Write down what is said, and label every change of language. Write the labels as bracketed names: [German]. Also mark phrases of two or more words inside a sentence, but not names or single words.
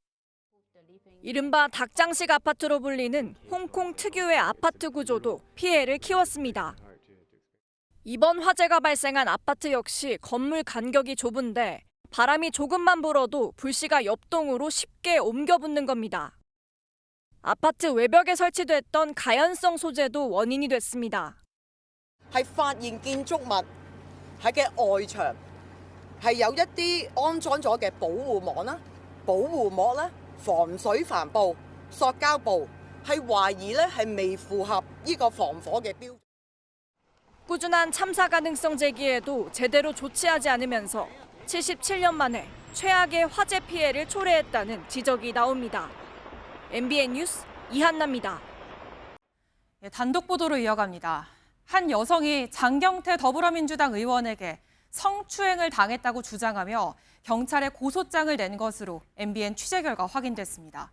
[Korean] 이른바 닭장식 아파트로 불리는 홍콩 특유의 아파트 구조도 피해를 키웠습니다. 이번 화재가 발생한 아파트 역시 건물 간격이 좁은데 바람이 조금만 불어도 불씨가 옆동으로 쉽게 옮겨 붙는 겁니다. 아파트 외벽에 설치됐던 가연성 소재도 원인이 됐습니다. [Cantonese] 係發現建築物喺嘅外牆係有一啲安裝咗嘅保護網啦、保護膜啦、防水帆布、塑膠布，係懷疑咧係未符合呢個防火嘅標準。 [Korean] 꾸준한 참사 가능성 제기에도 제대로 조치하지 않으면서 77년 만에 최악의 화재 피해를 초래했다는 지적이 나옵니다. MBN 뉴스 이한나입니다. 단독 보도로 이어갑니다. 한 여성이 장경태 더불어민주당 의원에게 성추행을 당했다고 주장하며 경찰에 고소장을 낸 것으로 MBN 취재 결과 확인됐습니다.